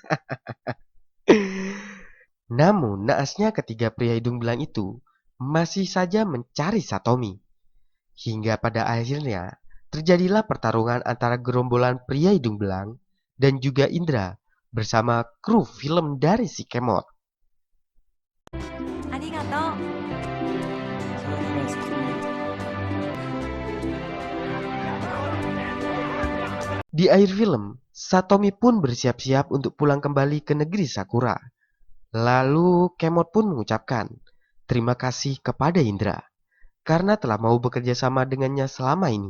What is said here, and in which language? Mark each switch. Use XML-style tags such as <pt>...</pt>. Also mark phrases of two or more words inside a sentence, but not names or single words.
<id>Namun, naasnya ketiga pria hidung belang itu masih saja mencari Satomi. Hingga pada akhirnya terjadilah pertarungan antara gerombolan pria hidung belang dan juga Indra bersama kru film dari si Kemot.</id> <ja>ありがとう。</ja> <ko>사랑하는 사토미.</ko> <id>Di akhir film, Satomi pun bersiap-siap untuk pulang kembali ke negeri Sakura. Lalu Kemot pun mengucapkan terima kasih kepada Indra karena telah mau bekerja sama dengannya selama ini.</id>